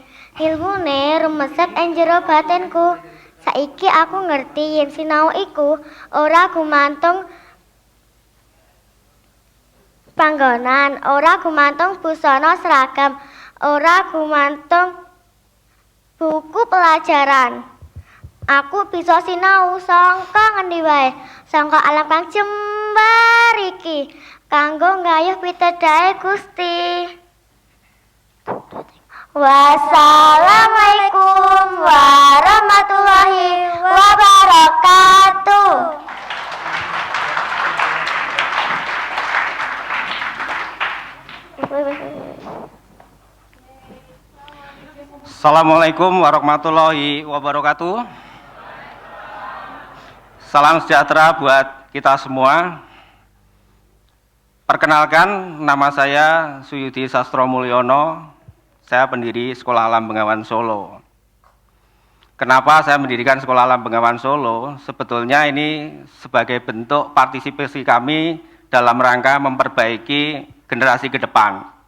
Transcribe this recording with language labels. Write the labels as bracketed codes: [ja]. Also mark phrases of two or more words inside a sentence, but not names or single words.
[jv] Ilmune rumesep ing jero batinku. Saiki aku ngerti yen sinau iku ora gumantung panggonan, ora gumantung busana seragam, ora gumantung buku pelajaran. Aku bisa sinau sangka ngendi wae, sangka alam kang jembar iki. Kanggo nggayuh pitedahe Gusti. [ar] والسلام عليكم ورحمة الله وبركاته. السلام عليكم ورحمة الله وبركاته. [id] Salam sejahtera buat kita semua. Perkenalkan, nama saya Suyudi Sastro Mulyono. Saya pendiri Sekolah Alam Bengawan Solo. Kenapa saya mendirikan Sekolah Alam Bengawan Solo? Sebetulnya ini sebagai bentuk partisipasi kami dalam rangka memperbaiki generasi ke depan.